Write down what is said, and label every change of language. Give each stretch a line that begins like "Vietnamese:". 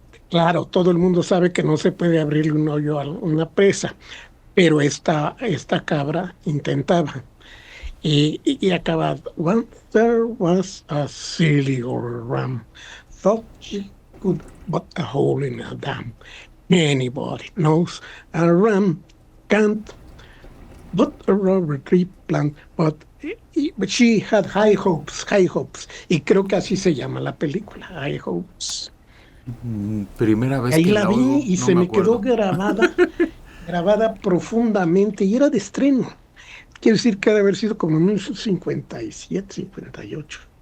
Spanish: Claro, todo el mundo sabe que no se puede abrirle un hoyo a una presa, pero esta cabra intentaba. Y acaba,
English: once there was a silly old ram, thought she could but a hole in a dam. Anybody knows a ram can't but a rubber tree plant, but she had high hopes.
Spanish: Y creo que así se llama la película, High Hopes. Primera vez ahí que la vi oigo, y se me quedó grabada profundamente y era de estreno. Quiero decir que ha de haber sido como en 1957, 58.